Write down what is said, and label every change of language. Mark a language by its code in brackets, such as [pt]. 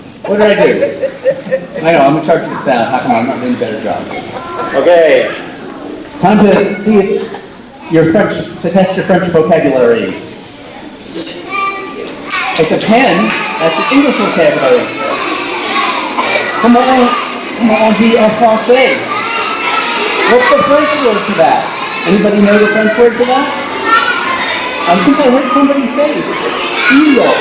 [en] What did I do? I know, I'm in charge of the sound. How come I'm not doing a better job? Okay. Time to see if your French, to test your French vocabulary. It's a pen. That's the English vocabulary. [fr] Comment on dit en français? [en] What's the French word for that? Anybody know the French word for that? I think I heard somebody say stylo.